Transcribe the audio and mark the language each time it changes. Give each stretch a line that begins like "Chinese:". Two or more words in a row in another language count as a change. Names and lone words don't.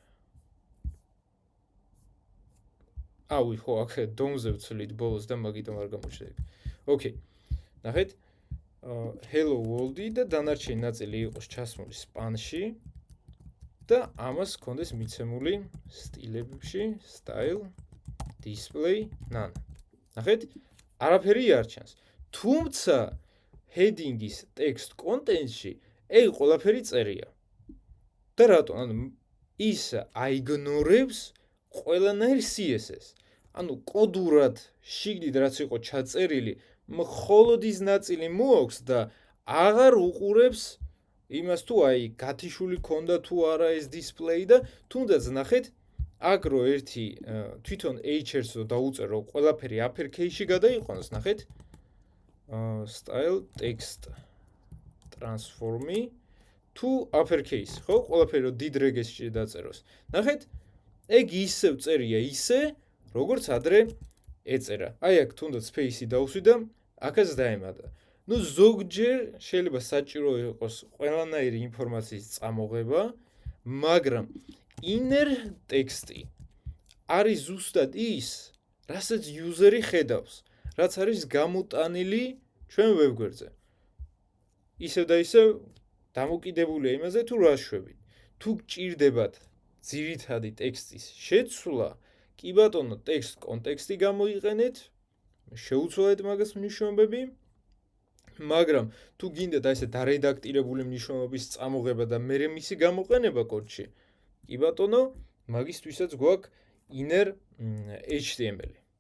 Georgian: აუი ხო აქ დომზე ვცვლით ბოლოს და მაგიტომ არ გამოჩნდა ეგ. ოკეი. ნახეთ.
English: hello world-
Georgian: ი და დანარჩენი ნაწილი იყოს ჩასმული span-ში და ამას გქონდეს მიცემული სტილებში
English: style display none.
Georgian: ნახეთ, არაფერი არ ჩანს. თუმცა heading-ის
English: text content-
Georgian: ში ეგ ყველაფერი წერია. და რატო? ანუ ის აიგნორებს ყველანაირ CSS. ანუ კოდურად შიგნით რაც იყო ჩაწერილი მხოლოდ ის ნაწილი მოაქვს და აღარ უყურებს იმას თუ აი გათიშული ქონდა თუ არა ეს display და თუნდაც ნახეთ აქ რო ერთი თვითონ HR-ს რო დაუწერო ყველაფერი uppercase-ში გადაიყვანოს, ნახეთ
English: style text transform-
Georgian: ი თუ uppercase, ხო? ყველაფერი რო დიდ რეგესში დაწეროს. ნახეთ, ეგ ისევ წერია ისე, როგორც ადრე ეწერა. აი აქ თუნდაც space-ი დავუსვიდა, აქაც დაემატა. ნუ ზოგჯერ შეიძლება საჭირო იყოს ყველანაირი ინფორმაციის წამოღება, მაგრამ
English: inner text-
Georgian: ი არის ზუსტად ის, რასაც user-ი ხედავს, რაც არის გამოტანილი ჩვენ ვებგვერდზე. ისევ და ისევ დამოკიდებულია იმაზე თუ რა შვებით. თუ გჭირდებათ ძირითადი ტექსტის შეცვლა, კი ბატონო, text კონტექსტი გამოიყენეთ, შეუცვალეთ მაგას მნიშვნელობები, მაგრამ თუ გინდათ აი ესე დარედაქტირებული მნიშვნელობის წამოღება და მერე მისი გამოყენება კოდში, კი ბატონო, მაგისთვისაც გვაქვს
English: inner HTML.